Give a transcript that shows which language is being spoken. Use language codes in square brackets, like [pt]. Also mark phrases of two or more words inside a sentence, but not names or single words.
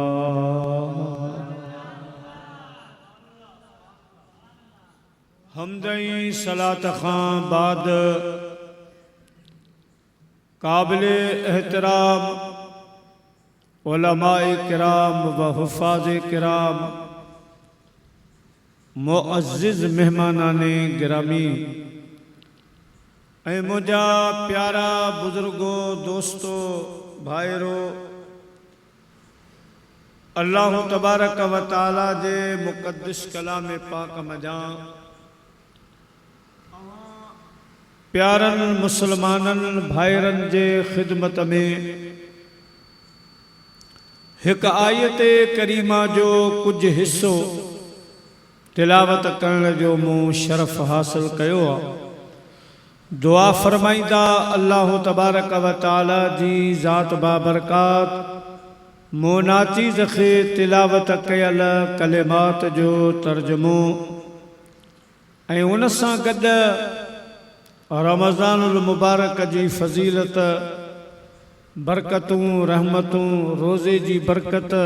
[sd] हमदई सलात खां बाद काबिल एहतराम उलमाए किराम व हुफ़ाज़ किराम मुअज़्ज़िज़ मेहमानाने गिरामी ऐं मुंहिंजा प्यारा बुज़ुर्गो दोस्तो भाइरो [ar] الله تبارك وتعالى [sd] जे मुक़द्दस कलाम पाक मजा प्यारनि मुसलमाननि भाइरनि जे ख़िदमत में हिकु आयत करीमा जो कुछ हिस्सो तिलावत करण जो मूं शरफ़ हासिल कयो आहे। दुआ फरमाईंदा [ar] الله تبارك وتعالى [sd] जी ज़ात बाबरकात मोनाचीज़ खे तिलावत कयल कलिमात जो तर्जुमो ऐं उन सां गॾु रमज़ानुल मुबारक जी फज़ीलत, बरकतूं, रहमतूं, रोज़े जी बरकत।